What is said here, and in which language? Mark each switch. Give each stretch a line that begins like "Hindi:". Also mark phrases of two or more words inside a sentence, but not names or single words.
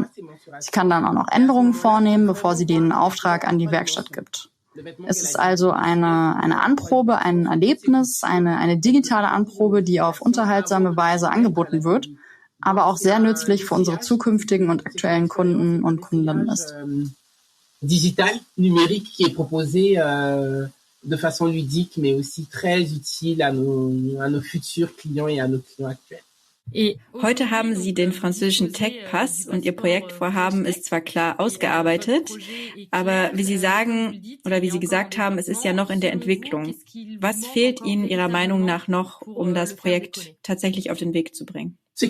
German: Sie kann dann auch noch Änderungen vornehmen, bevor sie den Auftrag an die Werkstatt gibt. Es ist also eine Anprobe, ein Erlebnis, eine digitale Anprobe, die auf unterhaltsame Weise angeboten wird, aber auch sehr nützlich für unsere zukünftigen und aktuellen Kunden und Kundinnen ist. Digital,
French: numérique, qui est proposé de façon ludique, mais aussi très utile à nos futurs clients et à nos clients actuels.
German: Heute haben Sie den französischen Tech-Pass und Ihr Projektvorhaben ist zwar klar ausgearbeitet, aber wie Sie sagen oder wie Sie gesagt haben, es ist ja noch in der Entwicklung. Was fehlt Ihnen Ihrer Meinung nach noch, um das Projekt tatsächlich auf den Weg zu bringen?